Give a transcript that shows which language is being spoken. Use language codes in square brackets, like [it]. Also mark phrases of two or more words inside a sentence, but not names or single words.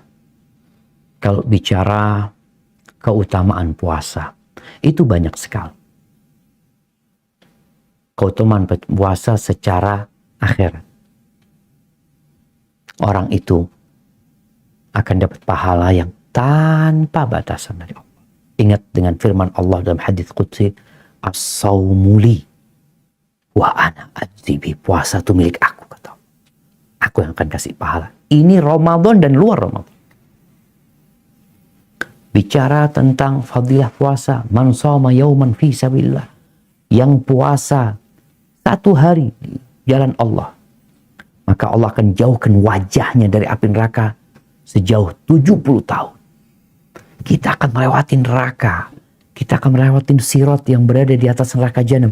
[id] Kalau bicara keutamaan puasa, itu banyak sekali. Keutamaan puasa secara akhirat. Orang itu akan dapat pahala yang tanpa batasan dari Allah. Ingat dengan firman Allah dalam hadis qudsi, [ar] الصوم لي وأنا أجزي به. [id] Puasa itu milik aku, kata Allah. Aku yang akan kasih pahala. Ini Ramadan dan luar Ramadan. Bicara tentang fadilah puasa, [ar] من صام يوما في سبيل الله. [id] Yang puasa satu hari di jalan Allah, maka Allah akan jauhkan wajahnya dari api neraka sejauh 70 tahun. Kita akan melewati neraka. Kita akan melewati sirat yang berada di atas neraka jahanam.